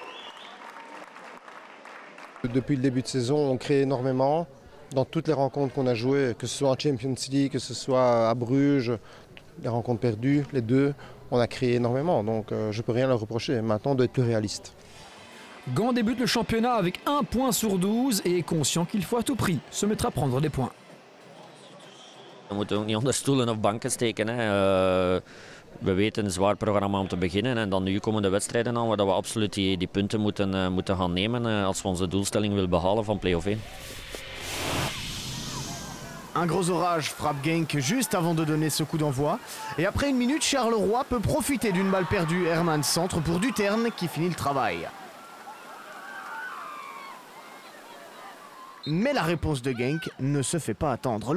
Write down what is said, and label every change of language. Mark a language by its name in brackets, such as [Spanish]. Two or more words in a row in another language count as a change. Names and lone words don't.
[French] Depuis le début de saison, on crée énormément dans toutes les rencontres qu'on a jouées, que ce soit en Champions League, que ce soit à Bruges, les rencontres perdues, les deux, on a créé énormément, donc je ne peux rien leur reprocher. Maintenant, on doit être plus réaliste. Gand débute le championnat avec 1 point sur 12 et est conscient qu'il faut à tout prix se mettre à prendre des points. [Dutch] We moeten ook niet onder stoelen of banken steken. We weten een zwaar programma om te beginnen en dan nu komen de wedstrijden aan waar we absoluut die punten moeten gaan nemen als we onze doelstelling willen behalen van play-off 1. [French] Un gros orage frappe Genk juste avant de donner ce coup d'envoi. Et après une minute, Charleroi peut profiter d'une balle perdue. Herman centre pour Duterne qui finit le travail. Mais la réponse de Genk ne se fait pas attendre.